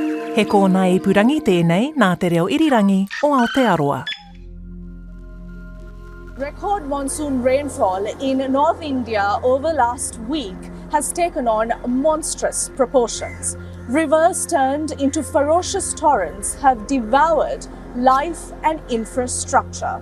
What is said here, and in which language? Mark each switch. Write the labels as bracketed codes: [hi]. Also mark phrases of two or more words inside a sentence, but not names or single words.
[mi] He kōna ipurangi tēnei nā te reo irirangi o Aotearoa. [en] Record monsoon rainfall in North India over last week has taken on monstrous proportions. Rivers turned into ferocious torrents have devoured life and infrastructure.